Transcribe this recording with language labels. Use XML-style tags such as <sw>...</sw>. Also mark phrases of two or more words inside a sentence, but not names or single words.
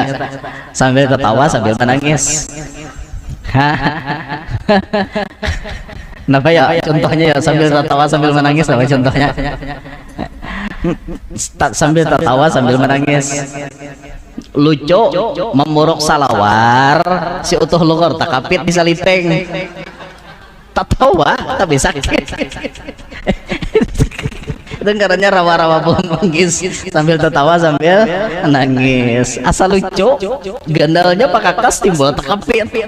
<id>Sambil tertawa sambil menangis. Kenapa ya contohnya ya sambil tertawa sambil menangis apa contohnya? Sambil tertawa sambil menangis.</id> <bjn>Lucu memuruk salawar si utuh lungur takapit di saliteng. Tawa tapi sakit.</bjn> <id>Dengarannya rawa-rawa pohon manggis sambil tertawa sambil nangis.</id> <bjn>Asal lucu, gandalnya pakakas timbul takapit.</bjn>